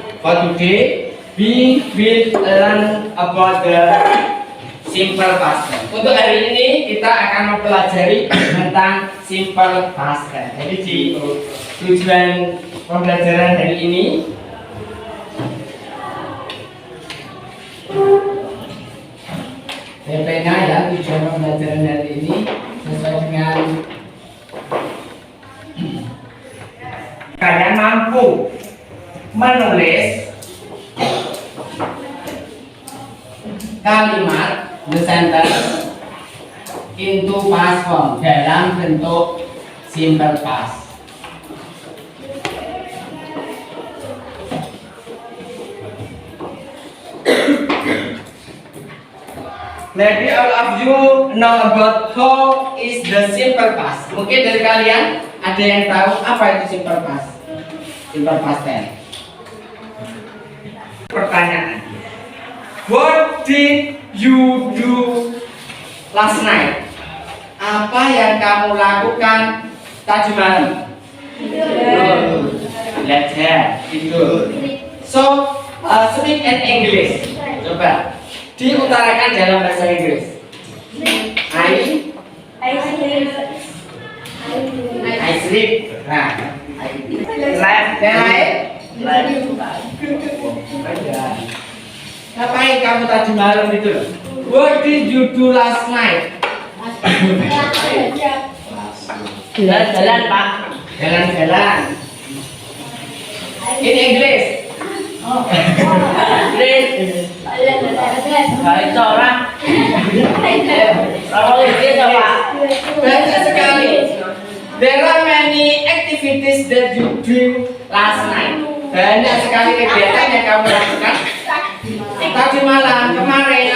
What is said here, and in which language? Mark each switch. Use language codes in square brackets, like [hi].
[en] For today, we will learn about the simple past tense. [id] Untuk hari ini kita akan mempelajari tentang simple past tense. Jadi di tujuan pembelajaran hari ini, TP-nya ya, tujuan pembelajaran hari ini sesuai dengan kalian mampu menulis kalimat [en] the sentence into past form [id] dalam bentuk simple past. [en] Maybe all of you know about how is the simple past. [id] Mungkin dari kalian ada yang tahu apa itu simple past? [en] Simple past tense. [id] Pertanyaan. [en] What did you do last night? [id] Apa yang kamu lakukan tadi malam? Belajar, tidur. [en] So, speak in English. [id] Coba diutarakan dalam bahasa Inggris. [en] I sleep. Nah, left. [id] Ngapain kamu tadi malam itu? [en] What did you do last night? [id] Jalan-jalan, Pak. Jalan-jalan. [en] In English. [id] English. Baik seorang. Banyak sekali. [en] There are many activities that you do last night. [id] Banyak sekali kegiatan yang kamu lakukan tadi malam, kemarin.